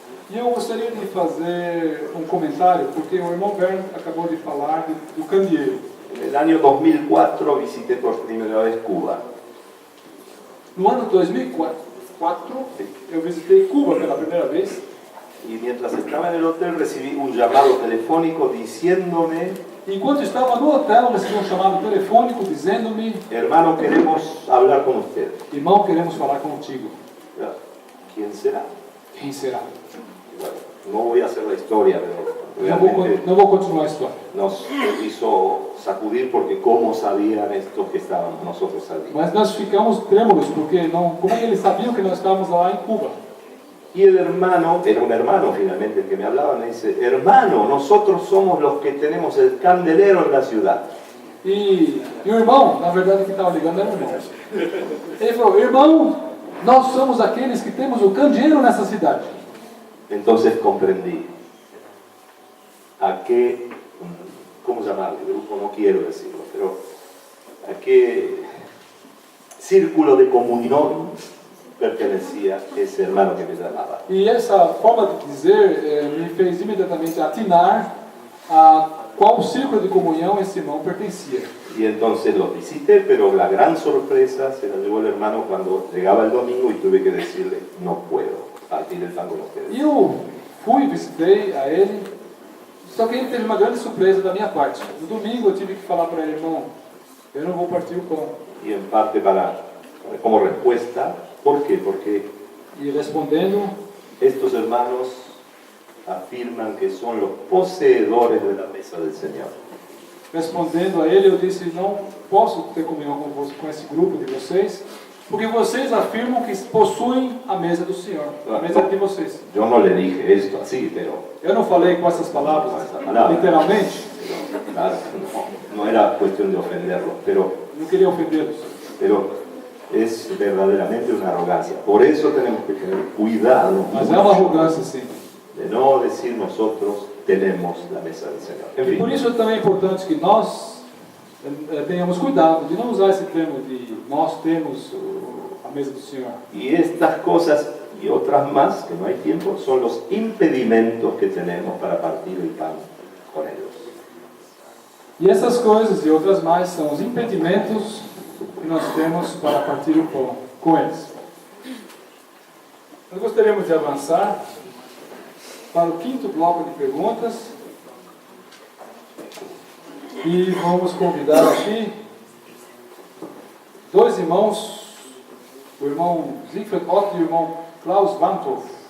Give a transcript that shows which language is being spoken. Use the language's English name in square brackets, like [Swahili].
[Portuguese] E eu gostaria de fazer um comentário, porque o irmão Bern acabou de falar do candeeiro. [Spanish] En el año 2004 visité por primera vez Cuba. [Portuguese] No ano 2004, eu visitei Cuba pela primeira vez. [Spanish] Y mientras estaba en el hotel recibí un llamado telefónico diciéndome: [Portuguese] enquanto estava no hotel, recebi um chamado telefônico dizendo-me: [Spanish] hermano, queremos hablar con usted. [Portuguese] irmão, queremos falar contigo. [Spanish] ¿Quién será? [Portuguese] Quem será? [Spanish] Bueno, no voy a hacer la historia, pero [Portuguese] Não vou continuar a história. [Spanish] nos hizo sacudir porque cómo sabían estos que estábamos nosotros allí. [Portuguese] Mas nós ficamos trêmulos, porque como eles sabiam que nós estávamos lá em Cuba? [Spanish] Y el hermano, era un hermano finalmente el que me hablaba, me dice: hermano, nosotros somos los que tenemos el candelero en la ciudad. [Portuguese] E o irmão, na verdade, que estava ligando era o irmão. Ele falou: irmão, nós somos aqueles que temos o candeeiro nessa cidade. [Spanish] Entonces comprendí a qué, ¿cómo llamarle? Grupo, no quiero decirlo, pero a qué círculo de comunión pertenecía ese hermano que me llamaba. [Portuguese] E essa forma de dizer me fez imediatamente atinar a qual círculo de comunhão esse irmão pertencia. [Spanish] Y entonces los visité, pero la gran sorpresa se la llevó el hermano cuando llegaba el domingo y tuve que decirle: no puedo partir el pan con ustedes. [Portuguese] E eu fui, visitei a ele, só que ele teve uma grande surpresa da minha parte. No domingo eu tive que falar para ele: irmão, eu não vou partir o pão. [Spanish] Y en parte como respuesta, ¿por qué? [Portuguese] Porque E respondendo, [Spanish] estos hermanos afirman que son los poseedores de la mesa del Señor. [Portuguese] respondendo a ele, eu disse: não posso ter comunhão com esse grupo de vocês, porque vocês afirmam que possuem a mesa do Senhor, a mesa de vocês. [Spanish] Yo no le dije esto así, pero [Portuguese] Eu não falei com essas palavras, literalmente, [Spanish] claro, no era cuestión de ofenderlos, pero [Portuguese] não queria ofendê-los. [Spanish] es verdaderamente una arrogancia. Por eso tenemos que tener cuidado [Portuguese] Mas é uma arrogância, sim. [Spanish] de no decir nosotros tenemos la mesa del Señor. En [Portuguese] E por [Spanish] fin, [Portuguese] isso também é importante que nós tenhamos cuidado de não usar esse termo de nós temos a mesa do Senhor. [Spanish] y estas cosas y otras más, que no hay tiempo, son los impedimentos que tenemos para partir el pan con ellos. [Portuguese] E essas coisas e outras mais são os impedimentos que nós temos para partir o pão com eles. Nós gostaríamos de avançar para o quinto bloco de perguntas e vamos convidar aqui dois irmãos, o irmão Siegfried Ott e o irmão Klaus Wanthoff.